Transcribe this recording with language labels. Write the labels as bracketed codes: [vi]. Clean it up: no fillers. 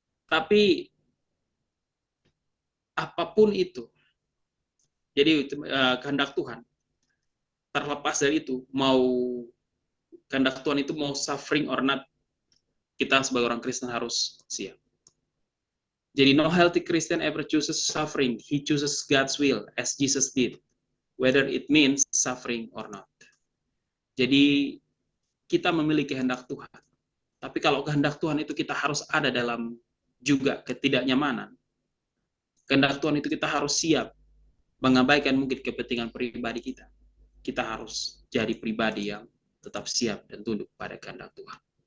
[id] Tapi apapun itu, jadi kehendak Tuhan, terlepas dari itu, mau kehendak Tuhan itu mau [en] suffering or not, [id] kita sebagai orang Kristen harus siap. Jadi [en] no healthy Christian ever chooses suffering. He chooses God's will as Jesus did, whether it means suffering or not. [id] Jadi kita memiliki kehendak Tuhan. Tapi kalau kehendak Tuhan itu kita harus ada dalam juga ketidaknyamanan. Kehendak Tuhan itu kita harus siap mengabaikan mungkin kepentingan pribadi kita. Kita harus jadi pribadi yang tetap siap dan tunduk pada kehendak Tuhan.